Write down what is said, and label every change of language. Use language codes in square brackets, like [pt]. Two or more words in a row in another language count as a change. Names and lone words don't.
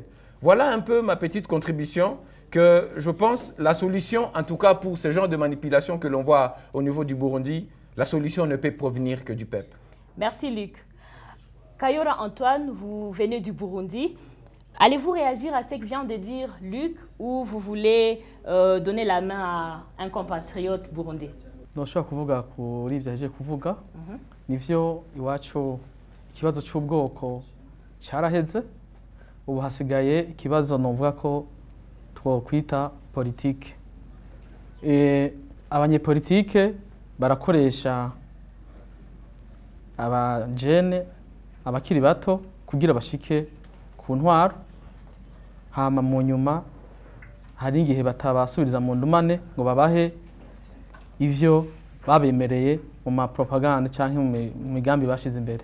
[fr] Voilà un peu ma petite contribution que je pense la solution, en tout cas pour ce genre de manipulation que l'on voit au niveau du Burundi, la solution ne peut provenir que du peuple. Merci Luc. Kayora Antoine, vous venez du Burundi. Allez-vous réagir à ce que vient de dire Luc ou vous voulez donner la main à un compatriote burundais? [rn] Noshobora kuvuga kuri ivyo ahejeje kuvuga nivyo iwacu ikibazo c'ubwoko caraheze ubu hasigaye ikibazo novuga ko twokwita politike. Abanyepolitike barakoresha abajene abakiri bato kugira bashike ku ntwaro, hama mu nyuma hari igihe batabasubiriza mu ndumane ngo babahe ivyo babemereye mu mapropaganda canke mu migambi bashize imbere.